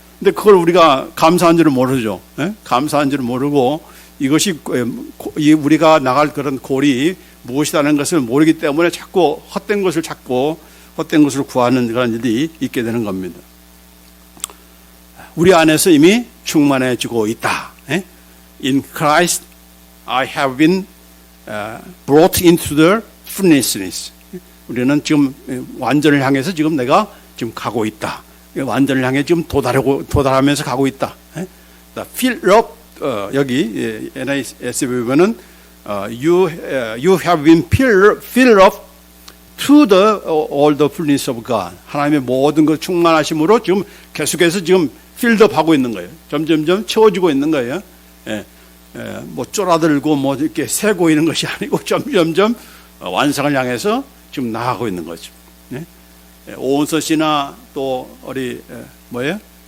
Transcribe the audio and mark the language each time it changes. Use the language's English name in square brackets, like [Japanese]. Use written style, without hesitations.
[Korean] 근데 그걸 우리가 감사한 줄을 모르죠. 예? 감사한 줄을 모르고 이것이 우리가 나갈 그런 골이 무엇이라는 것을 모르기 때문에 자꾸 헛된 것을 찾고 헛된 것을 구하는 그런 일이 있게 되는 겁니다. 우리 안에서 이미 충만해지고 있다. 예? [English] In Christ I have been brought into the fullness. [Korean] 우리는 지금 완전을 향해서 지금 내가 지금 가고 있다. 완전을 향해 지금 도달하면서 가고 있다. [English] The fill up [Korean] 여기 NAS에 보면은 [English] you have been filled up to the all the fullness of God. [Korean] 하나님의 모든 것 충만하심으로 지금 계속해서 지금 필드업 하고 있는 거예요. 점점점 채워지고 있는 거예요. 뭐 쫄아들고 뭐 이렇게 새고 있는 것이 아니고 점점점 완성을 향해서 지금 나아가고 있는 거죠. 오은서 씨나 또 우리 뭐예요?